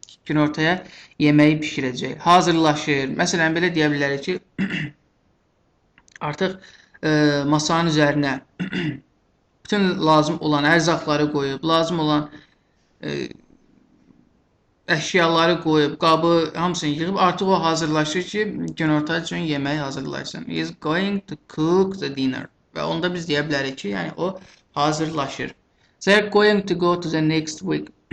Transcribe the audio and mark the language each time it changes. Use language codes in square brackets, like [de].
[az] Günortaya yeməyi bişirəcək. Hazırlaşır. Məsələn belə deyə bilərik ki, artıq masanın üzərinə bütün lazım olan ərzaqları qoyub, lazım olan əşyaları qoyub, qabı hamısını yığıb artıq o hazırlaşır ki, günorta üçün yemək hazırlasın. [en] He is going to cook the dinner. [az] Və onda biz deyə bilərik ki, yəni o hazırlaşır. [en] They are going to go to the next week.